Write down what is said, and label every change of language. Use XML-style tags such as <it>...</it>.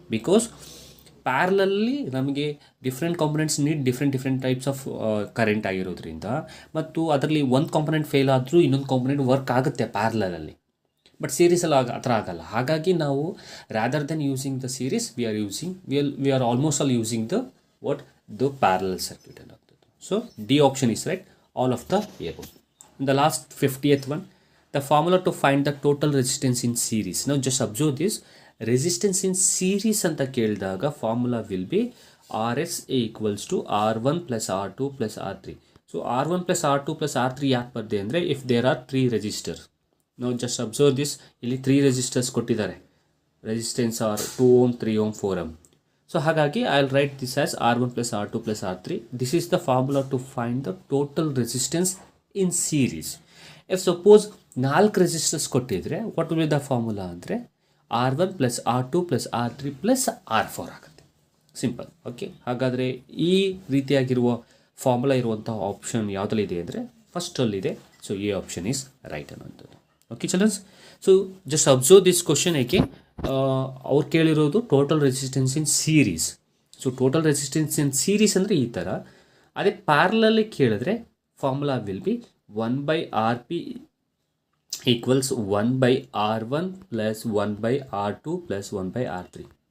<kn>Because ಪ್ಯಾರಲಲ್ಲಿ ನಮಗೆ</kn> <en>different components need different types of current</en> <kn>ಆಗಿರೋದ್ರಿಂದ, ಮತ್ತು ಅದರಲ್ಲಿ ಒಂದು ಕಾಂಪೊನೆಂಟ್ ಫೇಲ್ ಆದರೂ ಇನ್ನೊಂದು ಕಾಂಪೊನೆಂಟ್ ವರ್ಕ್ ಆಗುತ್ತೆ ಪ್ಯಾರಲಲ್ಲಿ. ಬಟ್ ಸೀರೀಸಲ್ಲಿ ಆ ಥರ ಆಗಲ್ಲ. ಹಾಗಾಗಿ ನಾವು</kn> <en>Rather than using the series we are almost all using the parallel circuit ಅನ್ನೋದು. So D option is right, all of the above. And the last 50th one, the formula to find the total resistance in series. Now just observe this, resistance in series</en> <kn>ಅಂತ ಕೇಳಿದಾಗ</kn> <en>formula will be RS equals to R1 plus R2 plus R3. So R1 plus R2 plus R3</en> <kn>ಯಾಕೆ ಬರ್ದೆ ಅಂದರೆ</kn> <en>if there are 3 resistors. Now just observe this,</en> <kn>ಇಲ್ಲಿ 3 resistors ಕೊಟ್ಟಿದ್ದಾರೆ.</kn> <en>Resistance are 2 ohm, 3 ohm, 4 ohm. So ಹಾಗಾಗಿ I'll write this as R1 plus R2 plus R3. This is the formula to find the total resistance in series. If suppose 4 resistors ಕೊಟ್ಟಿದ್ರೆ what will be the formula ಅಂದರೆ R1 plus R2 plus R3 plus R4 ಆಗುತ್ತೆ. Simple.</en> <kn>Okay, ಹಾಗಾದರೆ ಈ ರೀತಿಯಾಗಿರುವ formula ಇರುವಂಥ option ಯಾವುದಲ್ಲಿದೆ ಅಂದರೆ ಫಸ್ಟಲ್ಲಿದೆ.</kn> <en>So ಈ option is right ಅನ್ನೋಂಥದ್ದು. Okay childrens, so just observe this question.</en> <kn>ಏಕೆ ಅವ್ರು ಕೇಳಿರೋದು total resistance in series. So total resistance in series ಅಂದರೆ ಈ ಥರ. ಅದೇ ಪ್ಯಾರಲಲ್ಲಿ ಕೇಳಿದ್ರೆ formula will be 1/RP equals 1/R1 plus 1/R2 plus 1/R3.</kn>